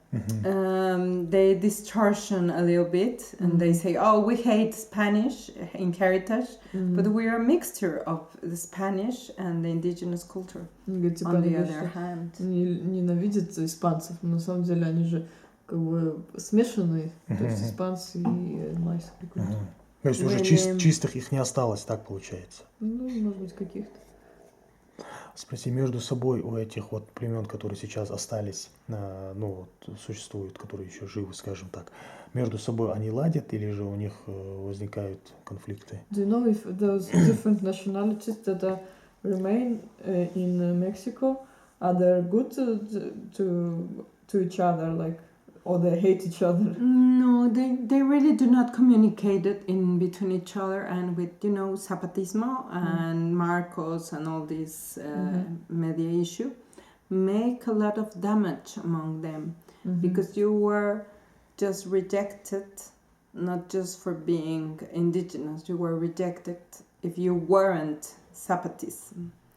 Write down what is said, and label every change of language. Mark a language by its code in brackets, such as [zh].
[en] They distortion a little bit and they say, oh, we hate Spanish in heritage, but we are a mixture of the Spanish and the indigenous culture. On the other hand. [ru] Они ненавидят испанцев, но на самом деле они же как бы смешанные, то есть испанцы и майские культуры. То есть уже чистых их не осталось, так получается? Ну, может быть, каких-то. Спроси, между собой у этих вот племен, которые сейчас остались, ну вот существуют, которые еще живы, скажем так, между собой они ладят или же у них возникают конфликты? [en] Do you know if those different nationalities that remain in Mexico are they good to each other, like, or they hate each other? No, they really do not communicate it in between each other, and with, you know, Zapatismo and Marcos and all this media issue make a lot of damage among them, because you were just rejected, not just for being indigenous, you were rejected if you weren't Zapatism.